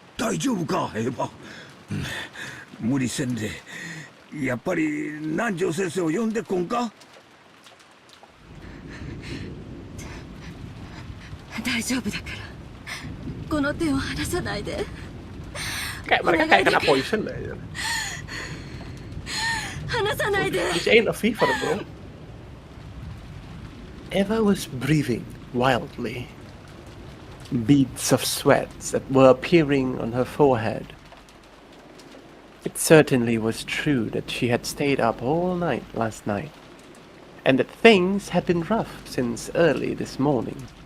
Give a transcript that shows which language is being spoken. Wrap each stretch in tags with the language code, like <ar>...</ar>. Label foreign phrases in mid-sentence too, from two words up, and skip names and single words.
<ja>大丈夫かエヴァ、無理せんでやっぱり南條先生を呼んでこんか。大丈夫だからこの手を離さないで。</ja> <id>Kayak mereka kayak kena poison lah ya.</id> <ja>離さないで。</ja> <en>This ain't a fever, bro. Eva was breathing wildly. Beads of sweat that were appearing on her forehead. It certainly was true that she had stayed up all night last night, and that things had been rough since early this morning.</en>